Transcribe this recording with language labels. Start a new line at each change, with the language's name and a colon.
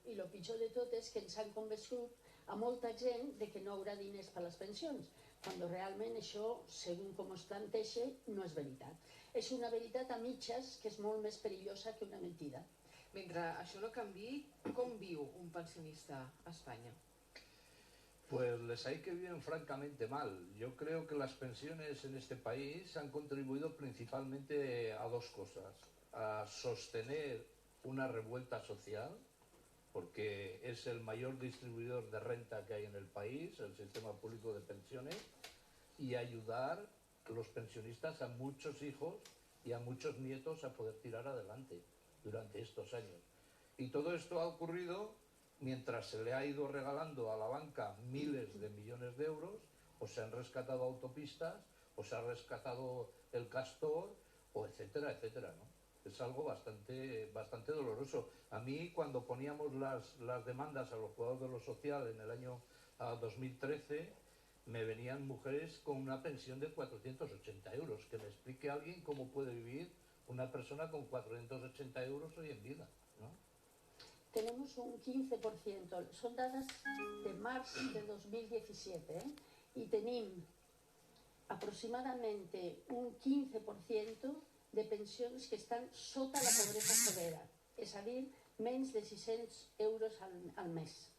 Catalan: I el pitjor de tot és que ens han convençut a molta gent de que no hi haurà diners per a les pensions, quan realment això, segons com es planteja, no és veritat. És una veritat a mitges que és molt més perillosa que una mentida. Mentre això no canviï, com viu un pensionista a Espanya?
Spanish: Pues les hay que viven francamente mal. Yo creo que las pensiones en este país han contribuido principalmente a dos cosas. A sostener una revuelta social, porque es el mayor distribuidor de renta que hay en el país, el sistema público de pensiones, y ayudar a los pensionistas, a muchos hijos y a muchos nietos a poder tirar adelante durante estos años. Y todo esto ha ocurrido mientras se le ha ido regalando a la banca miles de millones de euros, o se han rescatado autopistas, o se ha rescatado el Castor, o etcétera, etcétera, ¿no? Es algo bastante doloroso. A mí, cuando poníamos las demandas a los juzgados de lo social en el año 2013, me venían mujeres con una pensión de 480 euros. Que me explique alguien cómo puede vivir una persona con 480 euros hoy en vida, ¿no? Tenemos un 15%,
Catalan: son dades de març de 2017, i tenim aproximadamente un 15% de pensions que estan sota la pobresa severa, és a dir, menys de 600 euros al mes.